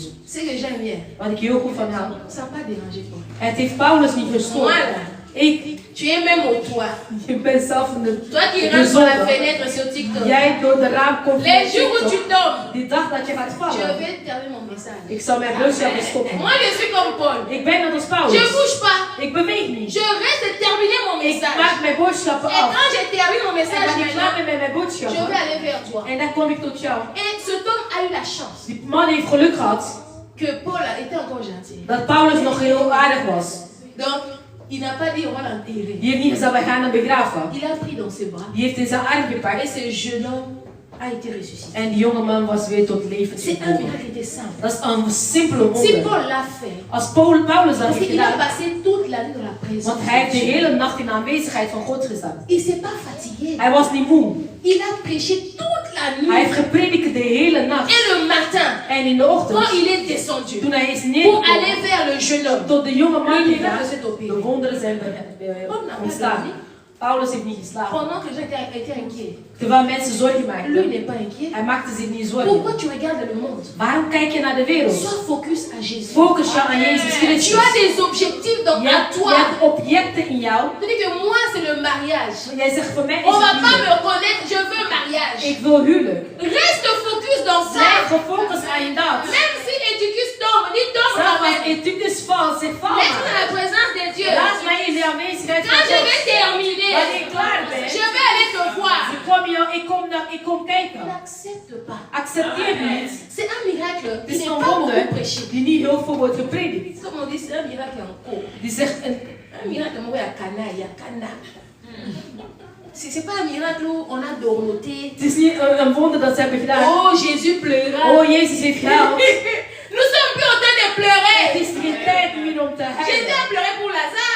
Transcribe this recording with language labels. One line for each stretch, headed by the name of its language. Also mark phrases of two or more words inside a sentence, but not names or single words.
French: C'est que j'aime bien.
Dutch: Wat ik heel goed van hem.
French: Ça n'a pas dérangé Paul.
Dutch: Het heeft Paulus niet gestoord.
French: Voilà. Tu es même au toit.
Dutch: Ik ben zelf in de
French: Toi qui rentres par la fenêtre sur TikTok.
Dutch: Jij door de raam komt.
French: Les jours où tu tombes,
Dutch: Die dag dat je gaat
French: je
Dutch: vallen.
French: vais terminer mon message.
Dutch: Ik zal mijn boodschap stoppen.
French: Moi, je suis comme Paul.
Dutch: Ik ben net als
French: Je
Dutch: Paulus.
French: ne bouge pas.
Dutch: Ik beweeg niet.
French: Je reste terminer mon
Dutch: Ik
French: message.
Dutch: maak mijn boodschappen
French: Et
Dutch: af.
French: quand je termine mon
Dutch: En
French: message,
Dutch: wanneer ik klaar ben met mijn
French: je
Dutch: boodschappen.
French: vais aller vers toi.
Dutch: En dan kom ik tot jou.
French: Et cet homme a eu la chance
Dutch: Die man heeft geluk gehad
French: que Paul était encore gentil.
Dutch: dat Paulus nog heel aardig was.
French: Donc, il n'a pas dit on va l'enterrer.
Dutch: Die heeft niet gezegd wij gaan hem begraven.
French: Il a pris dans ses bras.
Dutch: Die heeft in zijn arm
French: Et
Dutch: gepakt.
French: ce jeune homme a été ressuscité.
Dutch: En die jonge man was weer tot leven
French: C'est un
Dutch: gekomen.
French: miracle qui était simple.
Dutch: Dat is een simpele
French: Si
Dutch: wonder.
French: Paul l'a fait,
Dutch: Als Paulus dat
French: parce
Dutch: heeft
French: qu'il a
Dutch: gedaan.
French: passé toute la nuit dans la présence
Dutch: Want hij heeft de
French: de Dieu.
Dutch: hele nacht in de aanwezigheid van God gestaan.
French: Il s'est pas fatigué.
Dutch: Hij was niet moe.
French: Il a prêché toute la
Dutch: Hij
French: nuit.
Dutch: heeft gepredikt de hele nacht.
French: Et le matin,
Dutch: En in de
French: quand
Dutch: ochtend,
French: il est descendu
Dutch: toen hij is
French: pour
Dutch: neergekomen,
French: aller vers le jeune homme,
Dutch: tot de jonge man
French: il
Dutch: gegaan,
French: a s'est opéré.
Dutch: de wonderen zijn ontstaan. Paulus heeft niet geslapen.
French: Pendant que les gens étaient inquiets,
Dutch: Terwijl mensen zorgen
French: lui
Dutch: maakten,
French: n'est pas inquiet.
Dutch: hij maakte zich niet
French: Pourquoi
Dutch: zorgen.
French: tu regardes le monde?
Dutch: Waarom kijk je naar de wereld?
French: Sois focus à Jésus.
Dutch: Focus je aan Jezus
French: Tu
Dutch: Christus.
French: as des objectifs dans,
Dutch: Je
French: à
Dutch: hebt
French: toi.
Dutch: objecten in jou.
French: Tu dis que moi c'est le mariage.
Dutch: Jij zegt voor mij is
French: On va
Dutch: het
French: pas
Dutch: huwelijk.
French: me reconnaître, je veux mariage.
Dutch: Ik wil huwelijk.
French: Reste focus dans ça.
Dutch: Blijf gefocust aan je dat.
French: Même si Éticus tombe, dis tombe quand
Dutch: Zelfs als
French: même.
Dutch: Etypus valt, zeg val
French: Laisse-moi
Dutch: maar.
French: la présence de Dieu.
Dutch: Laat mij in de aanwezigheid van
French: Quand je
Dutch: God.
French: vais terminer,
Dutch: Wanneer ik klaar ben,
French: je vais aller te voir.
Dutch: ik kom kijken.
French: N'accepte pas.
Dutch: Accepteer niet.
French: C'est un miracle
Dutch: Het
French: qui
Dutch: is
French: n'est
Dutch: een
French: pas
Dutch: wonder
French: beaucoup prêché.
Dutch: die niet heel veel wordt gepredikt.
French: Comme on dit, c'est un miracle en cours.
Dutch: Die zegt,
French: Un miracle, moi, il y a Cana, il y a Cana. C'est pas un miracle où on a dormoté.
Dutch: het is niet een wonder dat ze hebben gedaan.
French: Oh, Jésus pleura.
Dutch: Oh, Jezus heeft gehuild.
French: Nous sommes plus en train de pleurer.
Dutch: Het is geen tijd meer om te
French: Jésus
Dutch: huilen.
French: a pleuré pour Lazare.